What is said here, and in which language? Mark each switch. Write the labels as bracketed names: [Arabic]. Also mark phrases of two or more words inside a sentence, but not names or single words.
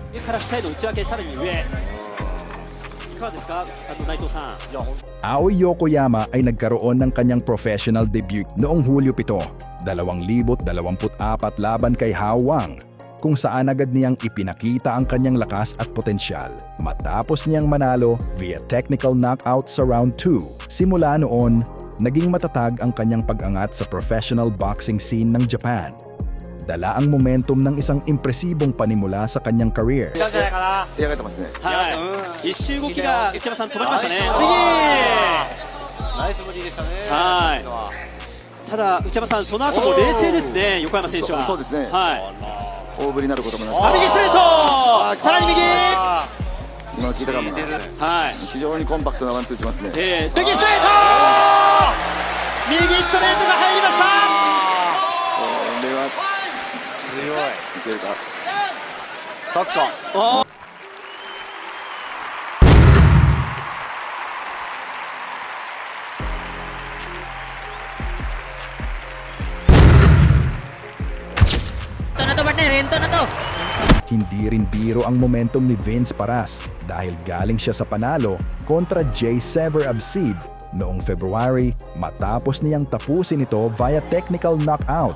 [Filipino] Aoi Yokoyama ay nagkaroon ng kanyang [English] professional debut [Filipino] noong Hulyo 7, 2024 laban kay Hao Wang, kung saan agad niyang ipinakita ang kanyang lakas at potensyal matapos niyang manalo [English] via technical knockout [Filipino] sa round 2. Simula noon, naging matatag ang kanyang pag-angat sa [English] professional boxing scene [Filipino] ng Japan. Dala ang momentum ng isang impresibong panimula sa kanyang career. [Japanese] はい一周動きが内山さん止まりましたねナイスボディでしたねはいただ内山さんその後も冷静ですね横山選手はそうですねはい大振りになることもなく右ストレートさらに右今聞いたかもなはい非常にコンパクトなワンツー打ちますね右ストレート右ストレートが入りましたこれは強いいけるか立つか [Filipino] Hindi rin biro ang momentum ni Vince Paras dahil galing siya sa panalo kontra Jay Sever Absid noong February matapos niyang tapusin ito [English] via technical knockout.